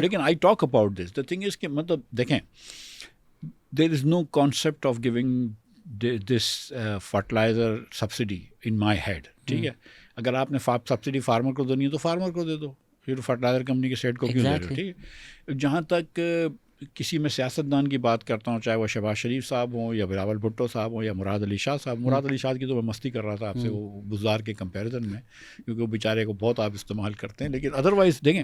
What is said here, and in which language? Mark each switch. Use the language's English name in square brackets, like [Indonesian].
[English] لیکن I talk about this, the thing is [Urdu] کہ مطلب دیکھیں, [English] there is no concept of giving this fertilizer subsidy in my head, [Urdu] ٹھیک ہے. اگر آپ نے سبسڈی فارمر کو دینی ہے تو فارمر کو دے دو, پھر فرٹیلائزر کمپنی کے سیٹ کو کیوں دے رہے ہو, ٹھیک ہے. جہاں تک کسی میں سیاستدان کی بات کرتا ہوں, چاہے وہ شہباز شریف صاحب ہوں یا بلاول بھٹو صاحب ہوں یا مراد علی شاہ صاحب. مراد علی شاہ کی تو میں مستی کر رہا تھا آپ سے وہ بزدار کے کمپیریزن میں, کیونکہ وہ بیچارے کو بہت آپ استعمال کرتے ہیں, لیکن ادروائز دیکھیں